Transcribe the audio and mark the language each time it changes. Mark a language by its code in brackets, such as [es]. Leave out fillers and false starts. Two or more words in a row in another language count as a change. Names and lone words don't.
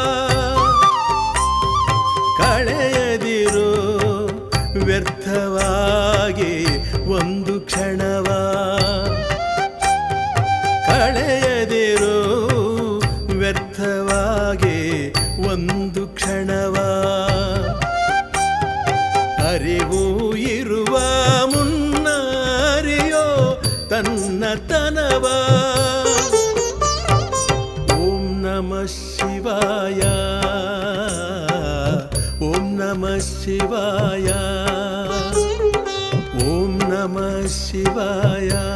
[kn] ಕಳೆಯದಿರು ವ್ಯರ್ಥವಾಗಿ ಒಂದು ಕ್ಷಣವ ಕಳೆಯದಿರು ವ್ಯರ್ಥವಾಗಿ ಒಂದು ಕ್ಷಣವ ಅರಿವು ಇರುವ ಮುನ್ನ ಅರಿಯೋ ತನ್ನತನವ [sa] ಓಂ ನಮಃ ಶಿವಾಯ ಓಂ ನಮಃ ಶಿವಾಯ ಓಂ ನಮಃ ಶಿವಾಯ